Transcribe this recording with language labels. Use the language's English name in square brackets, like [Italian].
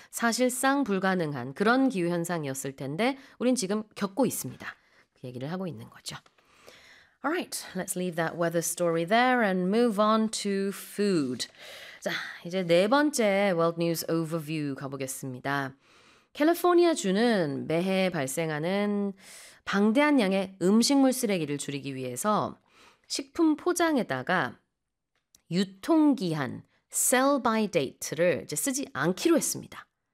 [Korean] 사실상 불가능한 그런 기후 현상이었을 텐데 우린 지금 겪고 있습니다. 그 얘기를 하고 있는 거죠. [English] All right, let's leave that weather story there and move on to food. [Korean] 자, 이제 네 번째 World News Overview 가보겠습니다. 캘리포니아 주는 매해 발생하는 방대한 양의 음식물 쓰레기를 줄이기 위해서 식품 포장에다가 유통기한, sell by date를 이제 쓰지 않기로 했습니다.